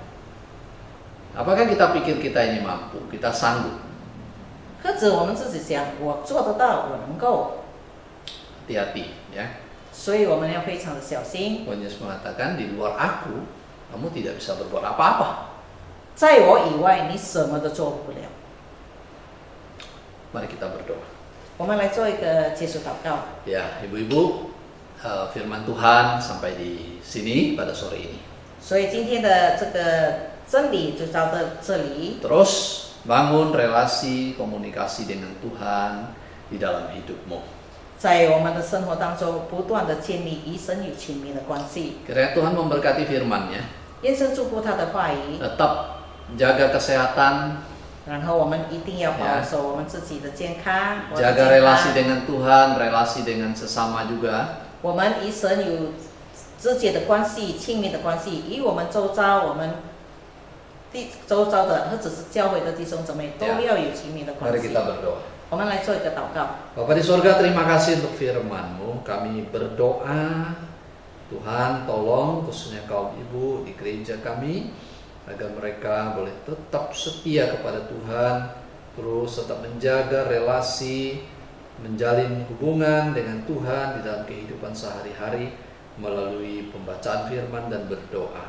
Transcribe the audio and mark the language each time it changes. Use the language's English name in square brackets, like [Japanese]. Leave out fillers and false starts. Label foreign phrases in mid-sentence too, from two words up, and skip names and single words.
[Indonesian] Apakah kita pikir kita ini mampu, kita sanggup? [Chinese] 或者我们自己想，我做得到，我能够， [Indonesian] Hati-hati ya. [Chinese] 所以我们要非常的小心。 [Indonesian] Tuhan Yesus mengatakan di luar aku, kamu tidak bisa berbuat apa-apa. [Chinese] 在我以外，你什么都做不了。 [Indonesian] Mari kita berdoa. [Chinese] 我们来做一个结束祷告。 [Indonesian] Ya, ibu-ibu, firman Tuhan sampai di sini pada sore ini. [Chinese] 所以今天的这个真理就到这里。 [Indonesian] Terus bangun relasi komunikasi dengan Tuhan di dalam hidupmu. [Chinese] 在我们的生活当中，不断的建立与神与亲密的关系。 [Indonesian] Kiranya Tuhan memberkati firman-Nya. [Chinese] 愿神祝福他的话语， [Indonesian] Tetap jaga kesehatan, [Chinese] 然后我们一定要保守我们自己的健康， [Indonesian] jaga relasi dengan Tuhan, relasi dengan sesama juga. [Chinese] 我们与神有直接的关系、亲密的关系，与我们周遭的或者是教会的弟兄姊妹都要有亲密的关 [Indonesian] Mari [Chinese] 系。 [Indonesian] kita berdoa. [Chinese] 我们来做一个祷告。 [Indonesian] Bapa di sorga, terima kasih untuk firman-Mu. Kami berdoa, Tuhan tolong khususnya kaum ibu di gereja kami, agar mereka boleh tetap setia kepada Tuhan, terus tetap menjaga relasi, menjalin hubungan dengan Tuhan di dalam kehidupan sehari-hari melalui pembacaan firman dan berdoa.